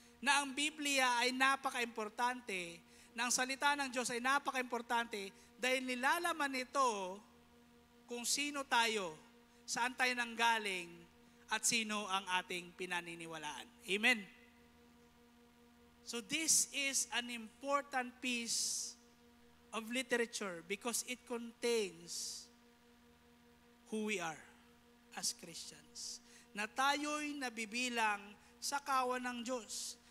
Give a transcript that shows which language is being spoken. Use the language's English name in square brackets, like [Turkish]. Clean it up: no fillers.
[Filipino] Na ang Biblia ay napaka-importante, na ang salita ng Diyos ay napaka-importante dahil nilalaman nito kung sino tayo, saan tayo nanggaling, at sino ang ating pinaniniwalaan. Amen? [English] So this is an important piece of literature because it contains who we are as Christians. [Filipino] Na tayo'y nabibilang sa kawan ng Diyos.